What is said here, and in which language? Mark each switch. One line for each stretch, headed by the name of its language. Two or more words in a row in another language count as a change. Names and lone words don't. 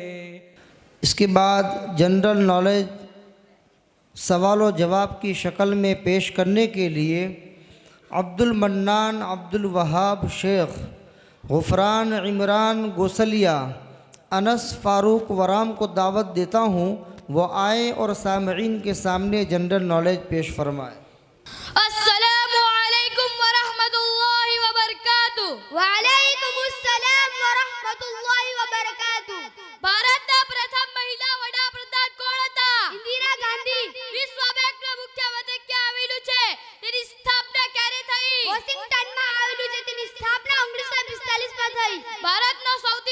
Urdu: اس کے بعد
English: general knowledge
Urdu: سوال و جواب کی شکل میں پیش کرنے کے لیے عبد المنان عبد الوہاب شیخ، غفران عمران گوسلیہ، انس فاروق ورام کو دعوت دیتا ہوں وہ آئیں اور سامعین کے سامنے
English: general knowledge
Urdu: پیش فرمائیں۔
Arabic: السلام علیکم ورحمۃ اللہ وبرکاتہ۔ وعلیکم السلام ورحمۃ اللہ وبرکاتہ۔
Gujarati: ભારતના પ્રથમ મહિલા વડાપ્રધાન કોણ હતા? ઇન્દિરા ગાંધી। વિશ્વ બેંકનું મુખ્ય મથક ક્યાં આવેલું છે? તેની સ્થાપના ક્યારે થઈ? વોશિંગ્ટનમાં આવેલું છે। તેની સ્થાપના 1945 માં થઈ। ભારતનો